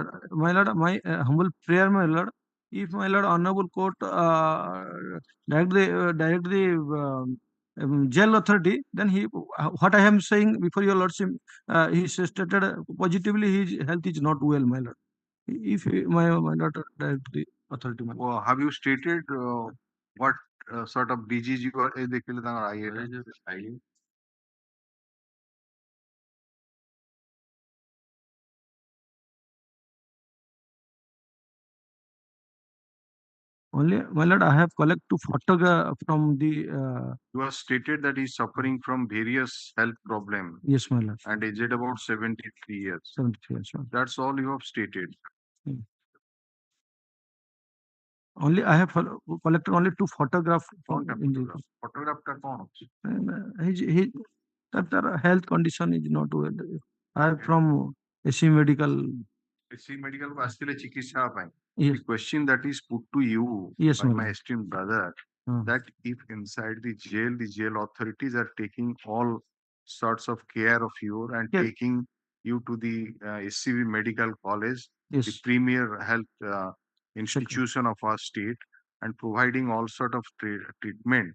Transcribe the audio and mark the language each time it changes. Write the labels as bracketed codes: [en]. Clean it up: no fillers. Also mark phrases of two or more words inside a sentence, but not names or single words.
[en] My lord, my humble prayer, my lord. If my lord honorable court direct the jail authority, then he what I am saying before your lordship, he stated positively his health is not well, my lord. If my lord direct the authority, my lord. Well, have you stated what sort of disease you are? [or] ଦେଖିଲେ ତାଙ୍କର IATA. [en] Only, my lord, I have collect to photograph from the. You have stated that he is suffering from various health problems. Yes, my lord. And aged about 73 years. 73 years. That's all you have stated. Only I have collected only 2 photographs. [or] Photograph টা କଣ ଅଛି? [en] His that health condition is not well. I am from SC medical. [or] SC medical କୁ ଆସିଥିଲେ ଚିକିତ୍ସା ପାଇଁ. [en] Yes. The question that is put to you Yes, by my my lord. esteemed brother, that if inside the jail authorities are taking all sorts of care of you and Yes. taking you to the SCB medical college, Yes. the premier health institution of our state, and providing all sort of treatment.